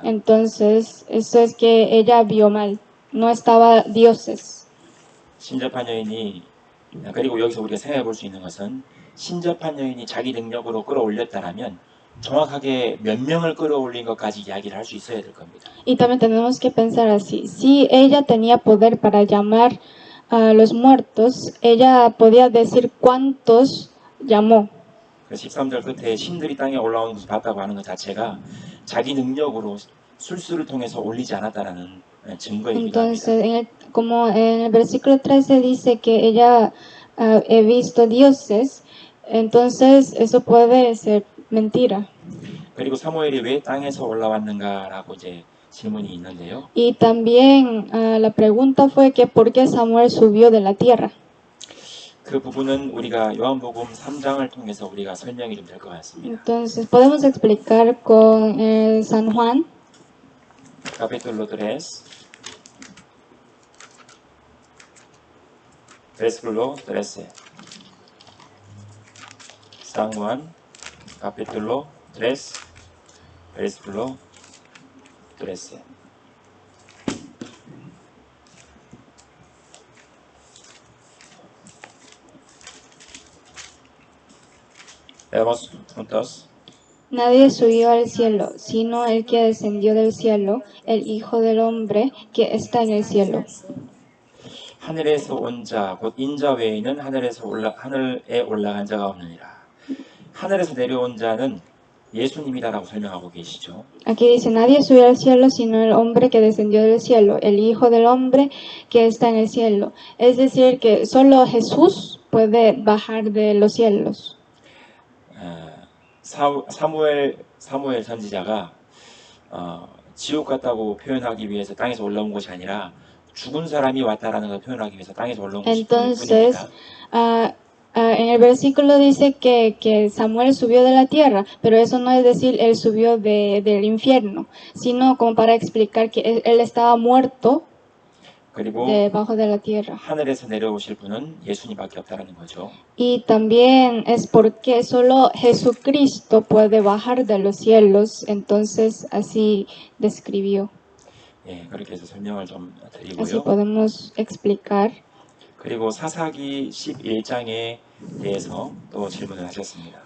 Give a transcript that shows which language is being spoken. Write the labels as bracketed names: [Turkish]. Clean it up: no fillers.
[Spanish] Entonces, eso es que ella vio mal, no estaba dioses. [Korean] 신접한 여인이 그리고 여기서 우리가 생각해 볼 수 있는 것은 신접한 여인이 자기 능력으로 끌어올렸다라면 정확하게 몇 명을 끌어올린 것까지 이야기를 할 수 있어야 될 겁니다. [Spanish] Y también tenemos que pensar así, si ella tenía poder para llamar a los muertos, ella podía decir cuántos llamó. [Korean] 13절 끝에 신들이 땅에 올라오는 것을 봤다고 하는 것 자체가 자기 능력으로 술수를 통해서 올리지 않았다라는 증거이기도 합니다. [Spanish] Entonces, como en el versículo 13 dice que ella he visto dioses, entonces eso puede ser mentira. [Korean] 그리고 사무엘이 왜 땅에서 올라왔는가라고 이제 질문이 있는데요. [Spanish] Y también la pregunta fue que ¿por qué Samuel subió de la tierra? [Korean] 그 부분은 우리가 요한복음 3장을 통해서 우리가 설명이 좀 될 것 같습니다. [Spanish] Entonces podemos explicar con San Juan. Capítulo 3, versículo 13. San Juan, capítulo 3, versículo 13. Leemos juntos. Nadie subió al cielo, sino el que descendió del cielo, el Hijo del Hombre que está en el cielo. [Korean] 하늘에서 온 자, 곧 인자 외에는 하늘에 올라간 자가 없느니라. 하늘에서 내려온 자는 예수님이다라고 설명하고 계시죠. [Spanish] Aquí dice, nadie subió al cielo, sino el hombre que descendió del cielo, el Hijo del Hombre que está en el cielo. Es decir, que solo Jesús puede bajar de los cielos. [Korean] 사무엘 선지자가 지옥 같다고 표현하기 위해서 땅에서 올라온 것이 아니라 죽은 사람이 왔다라는 걸 표현하기 위해서 땅에서 올라온 것이 [Spanish] Entonces, [Korean] 뿐입니다. [Spanish] en el versículo dice que Samuel subió de la tierra, pero eso no es decir él subió del infierno, sino como para explicar que él estaba muerto. [Korean] 그리고 [Spanish] debajo de la tierra. [Korean] 하늘에서 내려오실 분은 예수님밖에 없다라는 거죠. [Spanish] Y también es porque solo Jesucristo puede bajar de los cielos, entonces así describió. [Korean] 예, 그렇게 해서 설명을 좀 [Spanish] Así [Korean] 드리고요. [Spanish] podemos explicar. [Korean] 그리고 사사기 11장에 대해서 또 질문을 하셨습니다.